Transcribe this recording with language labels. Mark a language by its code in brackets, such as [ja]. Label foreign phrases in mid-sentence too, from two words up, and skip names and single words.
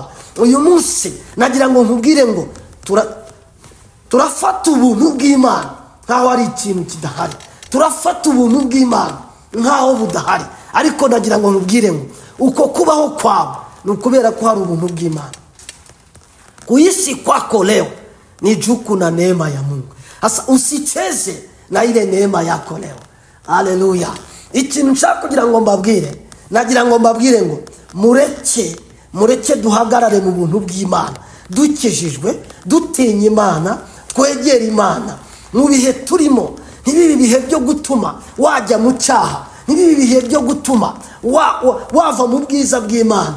[rw] Uyu munsi nagira ngo nkubwire ngo turafata ubuntu bw'Imana nkaho ari ikintu kidahari, turafata ubuntu bw'Imana nkaho budahari. Ariko nagira ngo nkubwire ngo uko kubaho kwawe ni ukubera ko hari ubuntu bw'Imana. [sw] Kuishi kwako leo ni juku na neema ya Mungu. Sasa usicheze na ile neema yako leo, haleluya. [rw] Ikintu nshaka kugira ngo mbabwire, nagira ngo mbabwire ngo mureke duhagarare mu buntu bw'Imana. dukijijwe dutinya Imana twegera Imana mu bihe turimo. Ntibibi bihe byo gutuma wajya mu cyaha, ntibibi bihe byo gutuma wava mu bwiza bw'Imana.